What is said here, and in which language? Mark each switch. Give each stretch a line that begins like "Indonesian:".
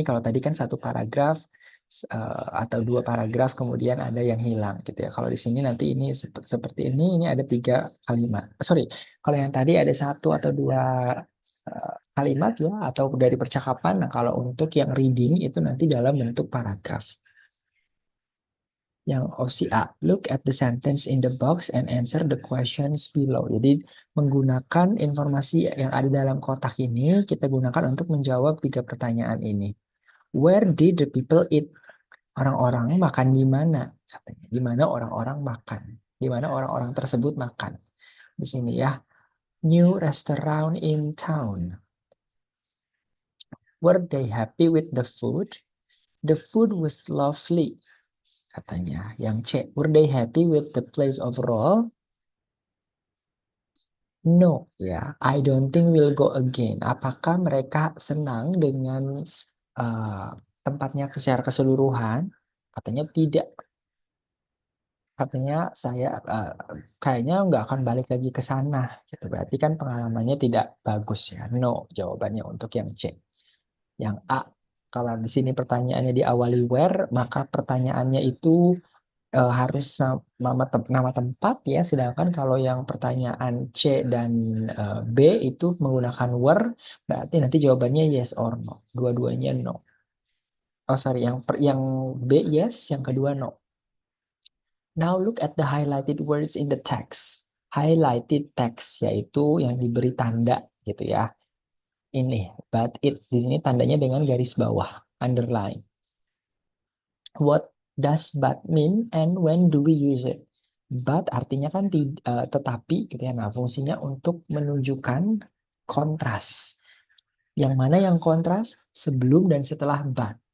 Indonesian: Kalau tadi kan satu paragraf atau dua paragraf kemudian ada yang hilang gitu ya. Kalau di sini nanti ini seperti ini ada 3 kalimat.
English: Sorry,
Indonesian: kalau yang tadi ada satu atau dua kalimat ya atau dari percakapan. Nah, kalau untuk yang reading itu nanti dalam bentuk paragraf. Yang opsi A,
English: look at the sentence in the box and answer the questions below.
Indonesian: Jadi menggunakan informasi yang ada dalam kotak ini, kita gunakan untuk menjawab 3 pertanyaan ini.
English: Where did the people eat?
Indonesian: Orang-orang makan di mana? Katanya. Di mana orang-orang makan? Di mana orang-orang tersebut makan? Di sini ya.
English: New restaurant in town. Were they happy with the food? The food was lovely.
Indonesian: Katanya. Yang C.
English: Were they happy with the place overall? No,
Indonesian: ya.
English: I don't think we'll go again.
Indonesian: Apakah mereka senang dengan uh, tempatnya secara keseluruhan? Katanya tidak. Katanya saya kayaknya nggak akan balik lagi ke sana. Gitu. Berarti kan pengalamannya tidak bagus ya.
English: No,
Indonesian: jawabannya untuk yang C. Yang A. Kalau di sini pertanyaannya diawali where, maka pertanyaannya itu harus nama tempat ya, sedangkan kalau yang pertanyaan C dan B itu menggunakan were, berarti nanti jawabannya
English: yes or no.
Indonesian: Dua-duanya no.
English: Oh sorry,
Indonesian: yang B
English: yes,
Indonesian: yang kedua
English: no. Now look at the highlighted words in the text.
Indonesian: Highlighted text yaitu yang diberi tanda gitu ya. Ini, but it di sini tandanya dengan garis bawah, underline.
English: What does but mean and when do we use it?
Indonesian: But artinya kan tetapi gitu ya. Nah, fungsinya untuk menunjukkan kontras. Yang mana yang kontras? Sebelum dan setelah but.